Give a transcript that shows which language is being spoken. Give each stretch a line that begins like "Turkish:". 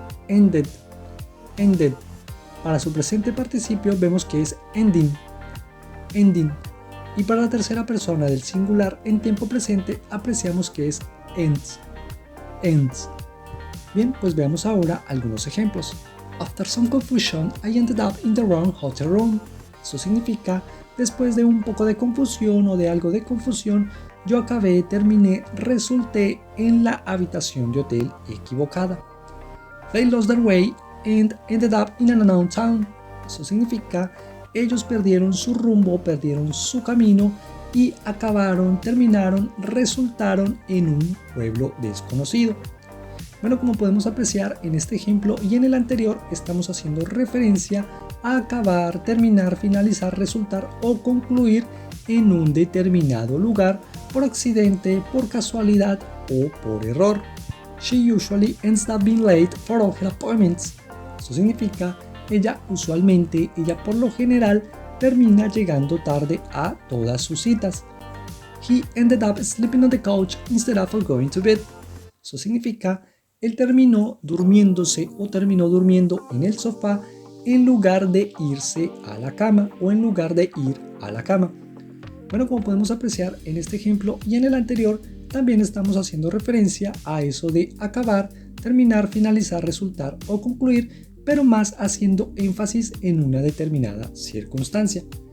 Spanish: Ended. Ended. Para su presente participio vemos que es ending. Ending. Y para la tercera persona del singular en tiempo presente apreciamos que es ends. Ends. Bien, pues veamos ahora algunos ejemplos.
English: After some confusion, I ended up in the wrong hotel room.
Spanish: Eso significa, después de un poco de confusión o de algo de confusión, yo acabé, terminé, resulté en la habitación de hotel equivocada.
English: They lost their way and ended up in an unknown town.
Spanish: Eso significa, ellos perdieron su rumbo, perdieron su camino y acabaron, terminaron, resultaron en un pueblo desconocido. Bueno, como podemos apreciar en este ejemplo y en el anterior, estamos haciendo referencia a acabar, terminar, finalizar, resultar o concluir en un determinado lugar por accidente, por casualidad o por error.
English: She usually ends up being late for all her appointments.
Spanish: Eso significa, ella por lo general, termina llegando tarde a todas sus citas.
English: He ended up sleeping on the couch instead of going to bed.
Spanish: Eso significa, él terminó durmiéndose o terminó durmiendo en el sofá en lugar de irse a la cama o en lugar de ir a la cama. Bueno, como podemos apreciar en este ejemplo y en el anterior, también estamos haciendo referencia a eso de acabar, terminar, finalizar, resultar o concluir, pero más haciendo énfasis en una determinada circunstancia.